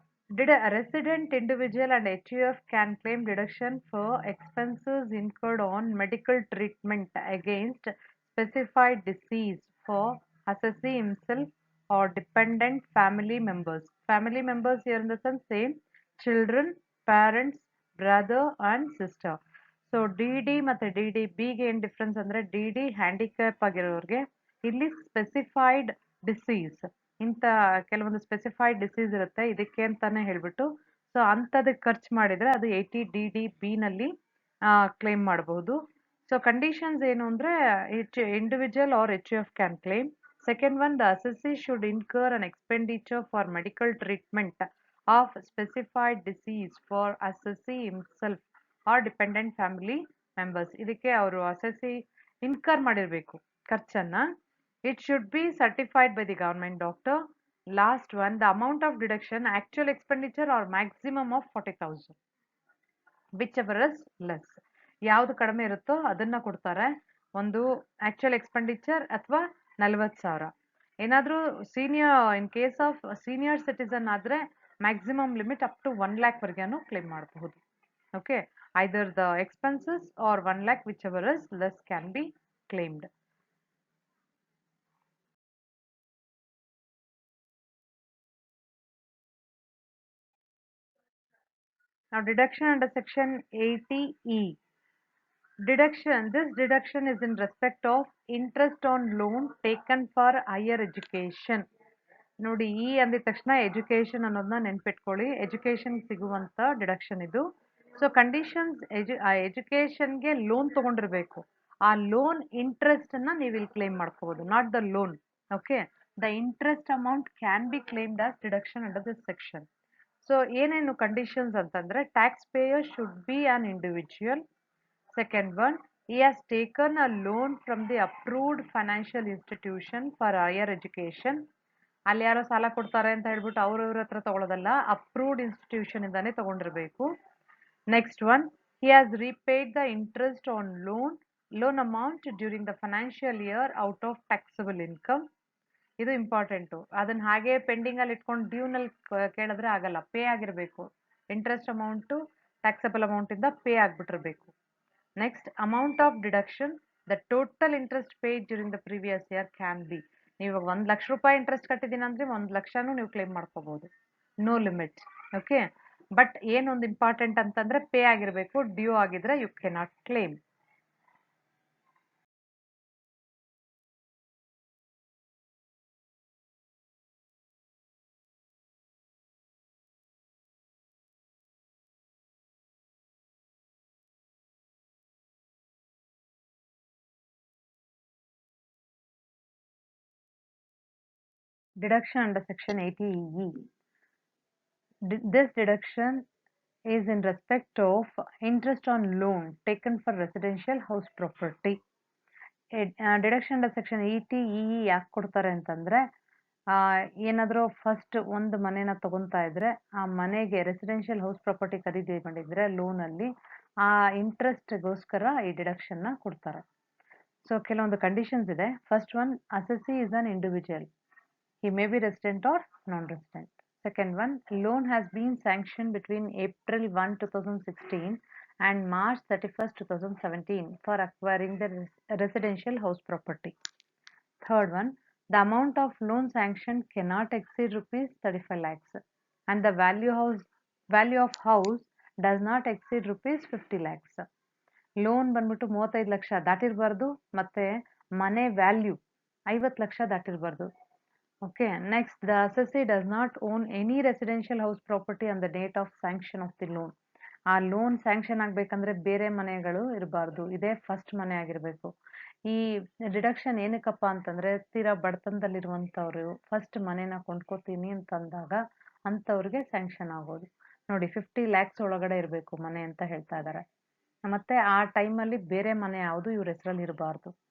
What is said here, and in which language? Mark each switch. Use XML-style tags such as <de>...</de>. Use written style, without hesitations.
<en>Did a resident individual and HUF can claim deduction for expenses incurred on medical treatment against specified disease for assessee himself or dependent family members. Family members here in the sense same children, parents, brother and sister.</en> <kn>So D D ಮತ್ತು D D ಬಿಗೆ ಏನು difference ಅಂದರೆ D D handicap ಆಗಿರೋರಿಗೆ ಇಲ್ಲಿ specified disease ಇಂಥ ಕೆಲವೊಂದು specified disease ಇರುತ್ತೆ ಇದಕ್ಕೆ ಅಂತಾನೆ ಹೇಳ್ಬಿಟ್ಟು, ಸೊ ಅಂಥದಕ್ಕೆ ಖರ್ಚು ಮಾಡಿದರೆ ಅದು 80DDB ಕ್ಲೇಮ್ ಮಾಡಬಹುದು.</kn> <en>so conditions</en> <kn>ಏನು ಅಂದರೆ</kn> <en>Individual or HUF can claim. Second one, the assessee should incur an expenditure for medical treatment of specified disease for assessee himself or dependent family members.</en> <kn>ಇದಕ್ಕೆ ಅವರು assessee incur ಮಾಡಿರಬೇಕು ಖರ್ಚನ್ನ.</kn> <en>It should be certified by the government doctor. Last one, the amount of deduction actual expenditure or maximum of 40,000 whichever is less.</en> <kn>ಯಾವುದು ಕಡಿಮೆ ಇರುತ್ತೋ ಅದನ್ನ ಕೊಡ್ತಾರೆ, ಒಂದು actual expenditure ಅಥವಾ 40,000.</kn> <en>ಏನಾದರೂ senior in case of senior citizen ಆದರೆ maximum limit up to 1 lakh claim ಮಾಡಬಹುದು. Okay, either the expenses or 1 lakh, whichever is less, can be claimed. Now deduction under section 80E. This deduction is in respect of interest on loan taken for higher education.</en> <kn>ನೋಡಿ, ಈ ಅಂದಿದ ತಕ್ಷಣ education ಅನ್ನೋದನ್ನ ನೆನ್ಪಿಟ್ಕೊಳ್ಳಿ. Education ಸಿಗುವಂತ deduction ಇದು. So conditions, ಎಜುಕೇಶನ್ಗೆ loan ತಗೊಂಡಿರ್ಬೇಕು, ಆ loan interest ಅನ್ನ ನೀವು ಇಲ್ಲಿ ಕ್ಲೇಮ್ ಮಾಡ್ಕೋಬಹುದು,</kn> <en>Not the loan. Okay, the interest amount can be claimed as deduction under this section. So ಏನೇನು conditions ಅಂತಂದ್ರೆ tax payer should be an individual. Second one, he has taken a loan from the approved financial institution for higher education.</en> <kn>ಅಲ್ಲಿ ಯಾರೋ ಸಾಲ ಕೊಡ್ತಾರೆ ಅಂತ ಹೇಳ್ಬಿಟ್ಟು ಅವ್ರವ್ರ ಹತ್ರ ತಗೊಳ್ಳೋದಲ್ಲ, ಅಪ್ರೂವ್ಡ್ ಇನ್ಸ್ಟಿಟ್ಯೂಷನ್ ಇಂದಾನೆ ತಗೊಂಡಿರ್ಬೇಕು.</kn> <en>Next one, he has repaid the interest on loan amount during the financial year out of taxable income.</en> <kn>ಇದು ಇಂಪಾರ್ಟೆಂಟು. ಅದನ್ನ ಹಾಗೆ ಪೆಂಡಿಂಗ್ ಅಲ್ಲಿ ಇಟ್ಕೊಂಡು ಡ್ಯೂನಲ್ಲಿ ಕೇಳಿದ್ರೆ ಆಗಲ್ಲ, ಪೇ ಆಗಿರಬೇಕು. ಇಂಟ್ರೆಸ್ಟ್ ಅಮೌಂಟು ಟ್ಯಾಕ್ಸಬಲ್ ಅಮೌಂಟ್ ಇಂದ pay ಆಗ್ಬಿಟ್ಟಿರ್ಬೇಕು.</kn> <en>Next, amount of deduction, the total interest paid during the previous year can be.</en> <kn>ನೀವು 1 ಲಕ್ಷ ರೂಪಾಯಿ ಇಂಟ್ರೆಸ್ಟ್ ಕಟ್ಟಿದ್ದೀನಿ ಅಂದ್ರೆ 1 ಲಕ್ಷನೂ ನೀವು ಕ್ಲೇಮ್ ಮಾಡ್ಕೋಬಹುದು,</kn> <en>No limit. Okay, but ಏನೊಂದು important ಅಂತಂದ್ರೆ pay ಆಗಿರಬೇಕು, ಡ್ಯೂ ಆಗಿದ್ರೆ you cannot claim. Deduction under section 80E. This deduction is in respect of interest on loan taken for residential house property. Deduction under section 80E</en> <kn>ಯಾಕೆ ಕೊಡ್ತಾರೆ ಅಂತಂದ್ರೆ ಏನಾದರೂ first ಒಂದು ಮನೇನ ತಗೊತಾ ಇದ್ರೆ ಆ ಮನೆಗೆ ರೆಸಿಡೆನ್ಷಿಯಲ್ ಹೌಸ್ ಪ್ರಾಪರ್ಟಿ ಖರೀದಿ ಮಾಡಿದ್ರೆ ಲೋನಲ್ಲಿ ಆ ಇಂಟ್ರೆಸ್ಟ್ಗೋಸ್ಕರ ಈ ಡಿಡಕ್ಷನ್ನ ಕೊಡ್ತಾರೆ.</kn> <en>so</en> <kn>ಕೆಲವೊಂದು ಕಂಡೀಷನ್ಸ್ ಇದೆ.</kn> <en>First one, assessee is an individual. He may be resident or non-resident. Second one, loan has been sanctioned between April 1, 2016 and March 31st, 2017 for acquiring the residential house property. Third one, the amount of loan sanctioned cannot exceed rupees 35 lakhs and the value of house does not exceed rupees 50 lakhs.</en> <kn>Loan ಬಂದ್ಬಿಟ್ಟು 35 ಲಕ್ಷ ದಾಟಿರಬಾರ್ದು ಮತ್ತೆ ಮನೆ value 50 lakh ದಾಟಿರಬಾರ್ದು.</kn> <en>Okay, next, the assessee does not own any residential house property on the date of sanction of the loan.</en> <kn>ಆ loan sanction ಆಗ್ಬೇಕಂದ್ರೆ ಬೇರೆ ಮನೆಗಳು ಇರಬಾರ್ದು, ಇದೇ first ಮನೆ ಆಗಿರಬೇಕು. ಈ ಡಿಡಕ್ಷನ್ ಏನಕ್ಕಪ್ಪ ಅಂತಂದ್ರೆ ತೀರಾ ಬಡತನದಲ್ಲಿರುವಂಥವ್ರು ಫಸ್ಟ್ ಮನೆನ ಕೊಂಡ್ಕೋತೀನಿ ಅಂತಂದಾಗ ಅಂಥವ್ರಿಗೆ ಸ್ಯಾಂಕ್ಷನ್ ಆಗೋದು. ನೋಡಿ 50 lakhs ಒಳಗಡೆ ಇರಬೇಕು ಮನೆ ಅಂತ ಹೇಳ್ತಾ ಇದ್ದಾರೆ. ಮತ್ತೆ ಆ ಟೈಮಲ್ಲಿ ಬೇರೆ ಮನೆ ಯಾವುದು ಇವ್ರ ಹೆಸರಲ್ಲಿ ಇರಬಾರ್ದು.</kn>